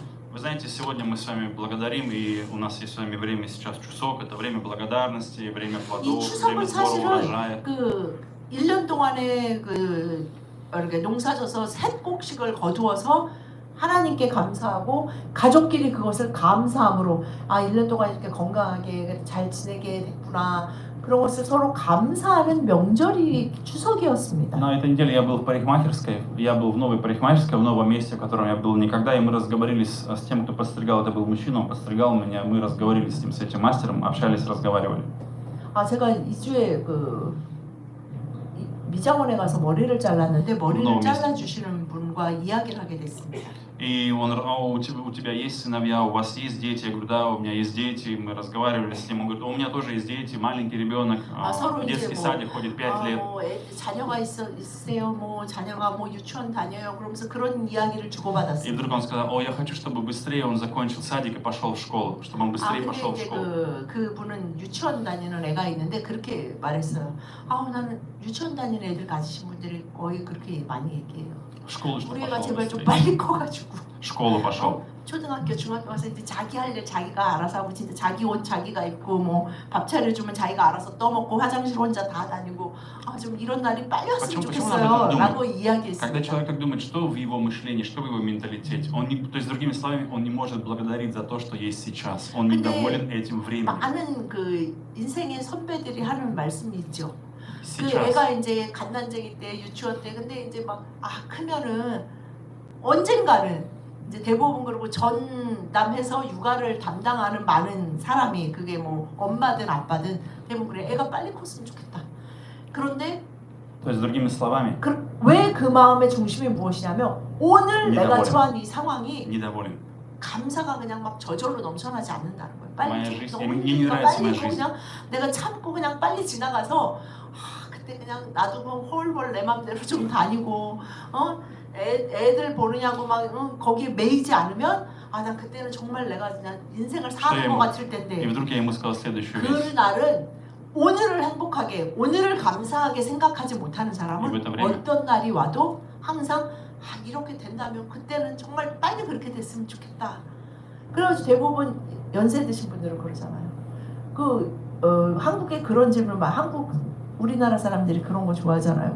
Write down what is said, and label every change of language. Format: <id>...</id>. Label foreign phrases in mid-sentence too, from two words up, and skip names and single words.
<ru>Вы знаете, сегодня мы с вами благодарим, и у нас есть с вами время сейчас чусок, это время благодарности, время</ru> <ko>이</ko> <ru>плодов,</ru> <ko>추석은</ko> <ru>время сбора</ru> <ko>사실은</ko> <ru>урожая.</ru> <ko>그 1년 동안에 이렇게 농사져서 셋곡씩을 거두어서 하나님께 감사하고 가족끼리 그것을 감사함으로 1년 동안 이렇게 건강하게 잘 지내게 됐구나 그런 것을 서로 감사하는 명절이 추석이었습니다.</ko> <ru>На этой неделе я был в парикмахерской, я был в новой парикмахерской, в новом месте, в котором я был никогда, и мы разговорились с тем, кто подстригал, это был мужчина, он подстригал меня, мы разговаривали с ним, с этим мастером, общались, разговаривали.</ru> <ko>제가 2주에 미장원에 가서 머리를 잘랐는데 머리를 잘라주시는 분과 이야기를 하게 됐습니다.</ko> <ru>И он, у тебя есть сыновья, у вас есть дети? Я говорю, да, у меня есть дети. Мы разговаривали с ним, он говорит, у меня тоже есть дети, маленький ребенок, в детский садик ходит 5 лет.</ru> <ko>자녀가 있으세요? 자녀가 유치원 다녀요? 그러면서 그런 이야기를</ko> <ru>И</ru> <ko>주고받았어요.</ko> <ru>вдруг он сказал, я хочу, чтобы быстрее он закончил садик и пошел в школу, чтобы он быстрее пошел в</ru> <ko>근데</ko> <ru>школу.</ru> <ko>그분은 유치원 다니는 애가 있는데 그렇게 말했어요. 나는 유치원 다니는 애들 가지신 분들이 거의 그렇게 많이 얘기해요.</ko> <ru>В школу, чтобы</ru> <ko>우리 애가</ko> <ru>пошел</ru> <ko>제발 좀</ko> <ru>быстрее.</ru> <ko>빨리 커가지고</ko> <ru>В школу пошел.</ru> <ko>초등학교, 중학교 가서 이제 자기 할 일 자기가 알아서 하고 진짜 자기 옷 자기가 입고 밥 차려주면 자기가 알아서 떠먹고 화장실 혼자 다 다니고 좀 이런 날이 빨리 왔으면 좋겠어요 라고</ko> <ru>Когда</ru> <ko>이야기했습니다.</ko> <ru>человек так думает, что в его мышлении, что в его менталитете, то есть другими словами, он не может благодарить за то, что есть сейчас. Он недоволен этим временем.</ru> <ko>많은 인생의 선배들이 하는 말씀이 있죠.</ko> <ru>Сейчас.</ru> <ko>애가 이제 갓난쟁이 때 유치원 때 근데 이제 크면은 언젠가는 이제 대부분 그리고 전담해서 육아를 담당하는 많은 사람이 그게 엄마든 아빠든 대부분 그래 애가 빨리 컸으면 좋겠다. 그런데</ko> <ru>То есть, другими словами,</ru> <ko>왜 그 마음의 중심이 무엇이냐면 오늘 내가</ko> <ru>недоволен.</ru> <ko>처한 이 상황이</ko> <ru>недоволен.</ru> <ko>감사가 그냥 막 저절로 넘쳐나지 않는다는 거예요.</ko> <ru>моя</ru> <ko>빨리</ko> <ru>жизнь,</ru> <ko>너무</ko> <ru>мне не</ru> <ko>힘드니까</ko> <ru>нравится</ru> <ko>빨리</ko> <ru>моя</ru> <ko>이거</ko> <ru>жизнь.</ru> <ko>그냥 내가 참고 그냥 빨리 지나가서 그때 그냥 놔두고 홀홀 내 맘대로 좀 다니고 애들 보느냐고 막 거기에 매이지 않으면 난 그때는 정말 내가 그냥 인생을 사는 것 같을</ko> <ru>И</ru> <ko>텐데</ko> <ru>вдруг я ему сказал следующую</ru> <ko>그</ko> <ru>вещь.</ru> <ko>날은 오늘을 행복하게 오늘을 감사하게 생각하지 못하는 사람은 이번 달에 어떤 날이 와도 항상 이렇게 된다면 그때는 정말 빨리 그렇게 됐으면 좋겠다. 그래서 대부분 연세 드신 분들은 그러잖아요. 한국에 그런 질문 우리나라 사람들이 그런 거 좋아하잖아요.</ko>